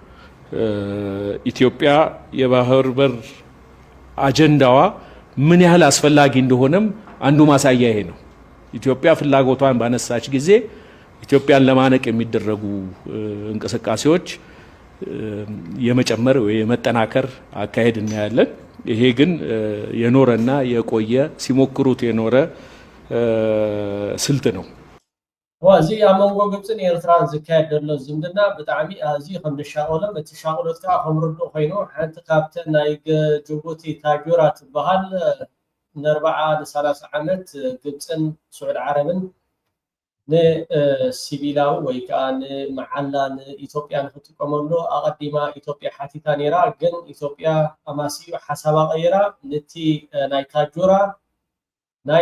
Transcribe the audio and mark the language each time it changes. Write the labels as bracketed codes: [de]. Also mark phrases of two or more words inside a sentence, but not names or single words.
[am] ኢትዮጵያ የባህር በር አጀንዳዋ ምን ያህል አስፈላጊ እንደሆነም አንዱ ማሳያ ይሄ ነው። ኢትዮጵያ ፍላጎቷን ባነሳች ጊዜ ኢትዮጵያን ለማነቅ የሚደረጉ እንቅስቃሴዎች የመጨመር ወይ የመጠናከር አካሄድ እናያለን። ይሄ ግን የኖረና የቆየ ሲሞክሩት የኖረ ስልት ነው። [ti] ወዚ አመንጎ ግብፅን ኤርትራን ዝካየድ ዘሎ ዝምድና ብጣዕሚ ኣዝዩ ከም ዝሻቆሎም እቲ ሻቆሎት ከዓ ከምርድኡ ኮይኑ ሓንቲ ካብተን ናይ ጅቡቲ ታጆራ ትበሃል ን40-30 ዓመት ግብፅን ስዑድ ዓረብን ንሲቪላዊ ወይ ከዓ ንመዓላ ንኢትዮጵያ ንክጥቀመሉ ኣቀዲማ ኢትዮጵያ ሓቲታ ነይራ። ግን ኢትዮጵያ ኣማሲኡ ሓሳባ ቀይራ ነቲ ናይ ታጆራ ናይ